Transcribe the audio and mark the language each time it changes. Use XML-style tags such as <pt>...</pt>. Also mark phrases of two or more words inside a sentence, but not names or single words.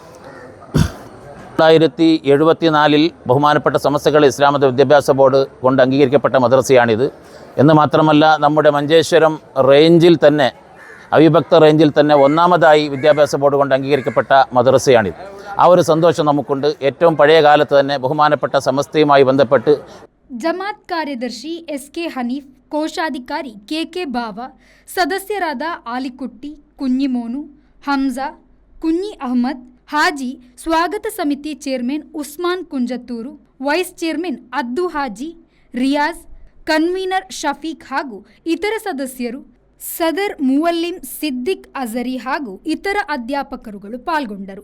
<ml>1974 ബഹുമാനപ്പെട്ട സമസ്ത കേരള ഇസ്ലാം മത വിദ്യാഭ്യാസ ബോർഡ് കൊണ്ട് അംഗീകരിക്കപ്പെട്ട മദ്രസയാണിത്. എന്ന് മാത്രമല്ല, നമ്മുടെ മഞ്ചേശ്വരം റേഞ്ചിൽ തന്നെ, അവിഭക്ത റേഞ്ചിൽ തന്നെ 1ാമതായി വിദ്യാഭ്യാസ ബോർഡ് കൊണ്ട് അംഗീകരിക്കപ്പെട്ട മദ്രസയാണിത്. ആ ഒരു സന്തോഷം നമുക്കുണ്ട്. ഏറ്റവും പഴയ കാലത്ത് തന്നെ ബഹുമാനപ്പെട്ട സമസ്തയുമായി ബന്ധപ്പെട്ട്</ml> <kn>ಜಮಾತ್ ಕಾರ್ಯದರ್ಶಿ SK ಹನೀಫ್, ಕೋಶಾಧಿಕಾರಿ KK ಬಾವ, ಸದಸ್ಯರಾದ ಆಲಿಕುಟ್ಟಿ, ಕುഞ്ഞിಮೋನು, ಹಮ್ಜಾ, ಕುഞ്ഞി ಅಹ್ಮದ್, ಹಾಜಿ, ಸ್ವಾಗತ ಸಮಿತಿ ಚೇರ್ಮನ್ ಉಸ್ಮಾನ್ ಕುಂಜತ್ತೂರು,</kn> <en>vice chairman</en> <kn>ಅದ್ದು ಹಾಜಿ, ರಿಯಾಜ್, ಕನ್ವೀನರ್ ಶಫೀಕ್ ಹಾಗೂ ಇತರ ಸದಸ್ಯರು, ಸದರ್ ಮುವಲ್ಲಿಂ ಸಿದ್ದಿಕ್ ಅಜರಿ ಹಾಗೂ ಇತರ ಅಧ್ಯಾಪಕರುಗಳು ಪಾಲ್ಗೊಂಡರು.</kn>